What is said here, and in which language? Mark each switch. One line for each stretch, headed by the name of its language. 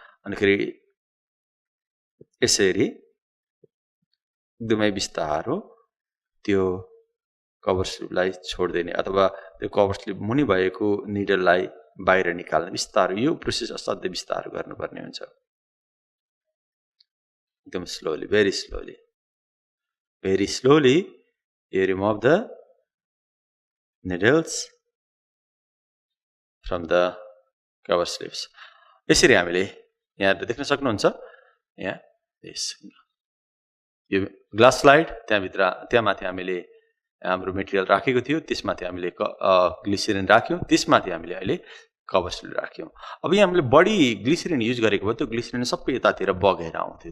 Nepali: अनिखेरि यसरी एकदमै बिस्तारो त्यो कभर स्लिपलाई छोडिदिने अथवा त्यो कभर स्लिप मुनि भएको निडललाई बाहिर निकाल्ने बिस्तारो। यो प्रोसेस असाध्यै बिस्तारो गर्नुपर्ने हुन्छ।
English: एकदम slowly, very slowly you remove the needles from the cover slips.
Nepali: यसरी हामीले यहाँ देख्न सक्नुहुन्छ यहाँ यो ग्लास स्लाइड, त्यहाँ माथि हामीले हाम्रो मेटेरियल राखेको थियो, त्यसमाथि हामीले ग्लिसरिन राख्यौँ, त्यसमाथि हामीले अहिले कभर स्लिप राख्यौँ। अब यहाँ हामीले बढी ग्लिसरिन युज गरेको भयो, त्यो ग्लिसरिन सबै यतातिर बगेर आउँथ्यो।